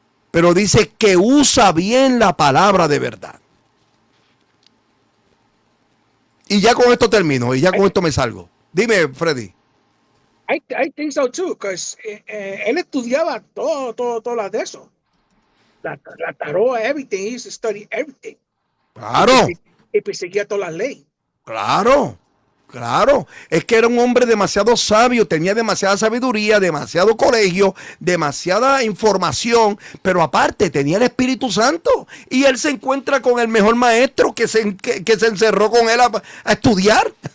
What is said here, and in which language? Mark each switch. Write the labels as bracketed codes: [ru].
[es] Pero dice que usa bien la palabra de verdad. Y ya con esto termino, y ya con esto me salgo. Dime, Freddy. [en] I think so too, because [es] él estudiaba todo de eso. [en] La tarot, everything, he used to study everything. [es] Claro. Y perseguía todas las leyes. Claro, claro. Es que era un hombre demasiado sabio, tenía demasiada sabiduría, demasiado colegio, demasiada información, pero aparte tenía el Espíritu Santo. Y él se encuentra con el mejor maestro que se encerró con él a estudiar.